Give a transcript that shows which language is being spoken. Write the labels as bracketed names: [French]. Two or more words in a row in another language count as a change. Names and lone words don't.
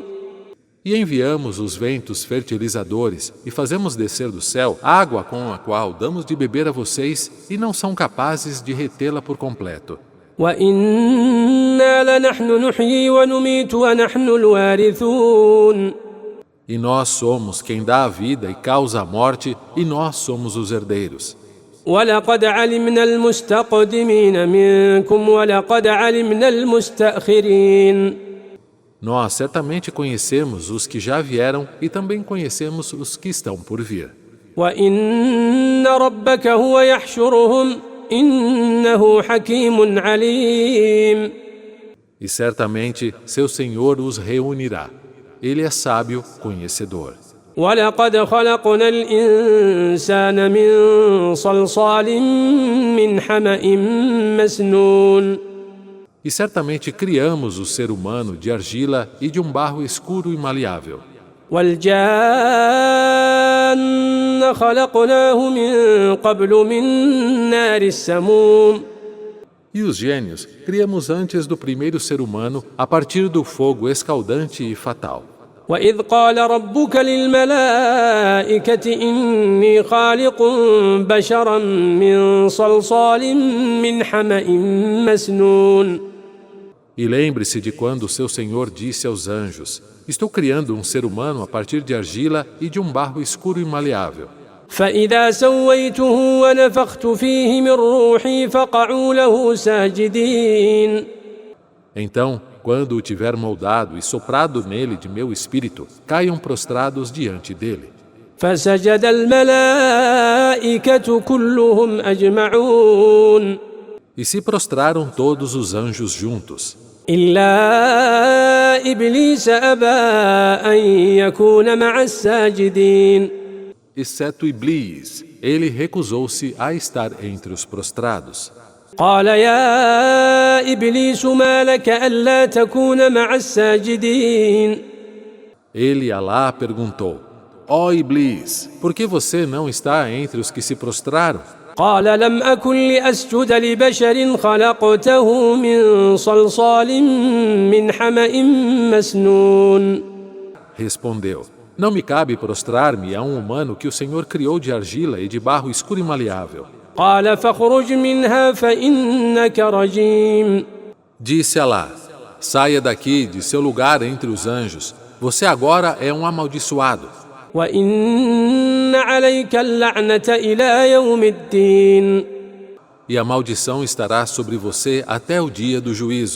[Portuguese] E enviamos os ventos fertilizadores e fazemos descer do céu água com a qual damos de beber a vocês e não são capazes de retê-la por completo. [Arabic] وإنا لنحن نحيي ونميت ونحن الوارثون. [Portuguese] E nós somos quem dá a vida e causa a morte, e nós somos os herdeiros. [Arabic] ولقد علمنا المستقدمين منكم ولقد علمنا المستأخرين. [Portuguese] Nós certamente conhecemos os que já vieram e também conhecemos os que estão por vir. [Arabic] وإن ربك هو يحشرهم إنه حكيم عليم. [Portuguese] E certamente seu Senhor os reunirá. Ele é sábio, conhecedor. [Arabic] ولقد خلقنا الإنسان من صلصال من حمأ مسنون. [Portuguese] E certamente criamos o ser humano de argila e de um barro escuro e maleável. [Arabic] والجان خلقناه من قبل من نار السموم. [Portuguese] E os gênios criamos antes do primeiro ser humano a partir do fogo escaldante e fatal. [Arabic] وإذ قال ربك للملائكة إني خالق بشرا من صلصال من حمأ مسنون. [Portuguese] E lembre-se de quando seu Senhor disse aos anjos: estou criando um ser humano a partir de argila e de um barro escuro e maleável. [Arabic] فإذا سويته ونفخت فيه من روحي فقعوا له ساجدين. [Portuguese] Então, quando o tiver moldado e soprado nele de meu espírito, caiam prostrados diante dele. [Arabic] فسجد الملائكة كلهم أجمعون. [Portuguese] E se prostraram todos os anjos juntos. [Arabic] إلا إبليس أبى أن يكون مع الساجدين. [Portuguese] Exceto Iblis, ele recusou-se a estar entre os prostrados. [Arabic] قال يا إبليس ما لك ألا تكون مع الساجدين. [Portuguese] Ele, Alá, perguntou: ó Iblis, por que você não está entre os que se prostraram? [Arabic] قال لم أكن لأسجد لبشر خلقته من صلصال من حمأ مسنون. [Portuguese] Respondeu: não me cabe prostrar-me a um humano que o Senhor criou de argila e de barro escuro e maleável. [Arabic] قال فاخرج منها فإنك رجيم. [Portuguese] Disse Alá: saia daqui de seu lugar entre os anjos. Você agora é um amaldiçoado. [Arabic] وإن عليك اللعنة إلى يوم الدين. [Portuguese] E a maldição estará sobre você até o dia do juízo.